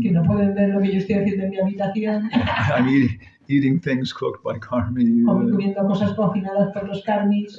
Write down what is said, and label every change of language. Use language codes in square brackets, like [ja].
[es] que no pueden ver lo que yo estoy haciendo en mi habitación, [en] I'm eating things cooked by Karmi. [es] comiendo cosas cocinadas por los karmis.